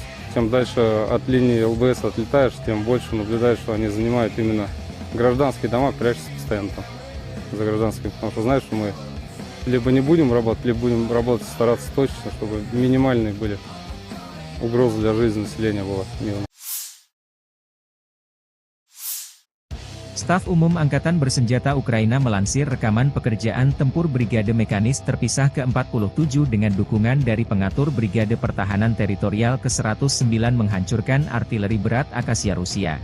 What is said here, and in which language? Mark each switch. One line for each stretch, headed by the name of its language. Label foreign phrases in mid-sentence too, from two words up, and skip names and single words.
Russian: Чем дальше от линии ЛБС отлетаешь, тем больше наблюдаешь, что они занимают именно гражданские дома, прячутся постоянно там за гражданскими. Потому что знаешь, что мы либо не будем работать, либо будем работать, стараться точечно, чтобы минимальные были угрозы для жизни населения было мирно.
Indonesian: Staf Umum Angkatan Bersenjata Ukraina melansir rekaman pekerjaan tempur Brigade Mekanis terpisah ke-47 dengan dukungan dari pengatur Brigade Pertahanan Teritorial ke-109 menghancurkan artileri berat Akasia Rusia.